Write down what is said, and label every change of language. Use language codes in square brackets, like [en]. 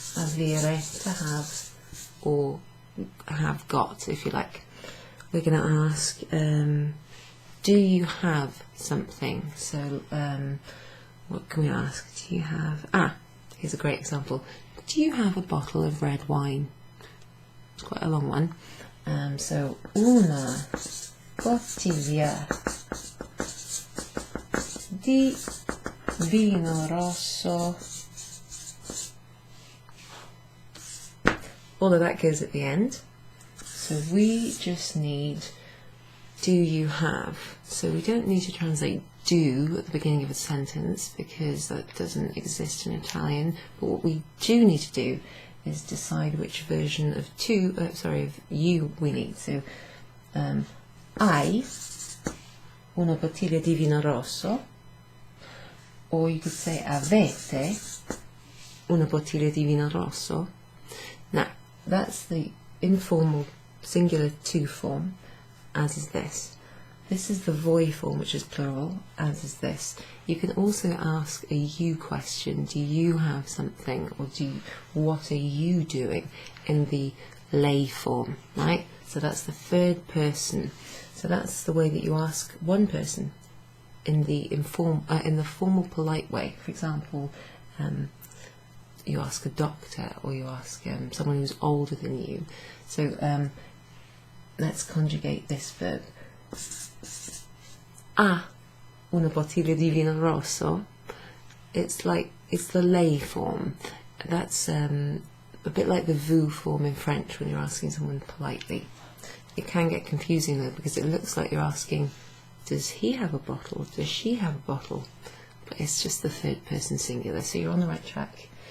[en] Avere, to have, or have got, if you like. We're going to ask, do you have something? So, what can we ask? Do you have... here's a great example. Do you have a bottle of red wine? It's quite a long one. [it] So, una bottiglia di vino rosso. [en] All of that goes at the end. So we just need do you have. So we don't need to translate do at the beginning of a sentence because that doesn't exist in Italian. But what we do need to do is decide which version of of you we need. [it] So hai una bottiglia di vino rosso, [en] or you could say [it] avete una bottiglia di vino rosso. [en] Now that's the informal singular to form, as is this. This is the voi form, which is plural, as is this. You can also ask a you question. Do you have something? Or what are you doing? In the lei form, right? So that's the third person. So that's the way that you ask one person in the formal polite way. For example, you ask a doctor, or you ask someone who's older than you. So let's conjugate this verb. [it] Ha una bottiglia di vino rosso. [en] It's the lei form. That's a bit like the vous form in French when you're asking someone politely. It can get confusing though, because it looks like you're asking, does he have a bottle? Does she have a bottle? But it's just the third person singular, so you're on the right track.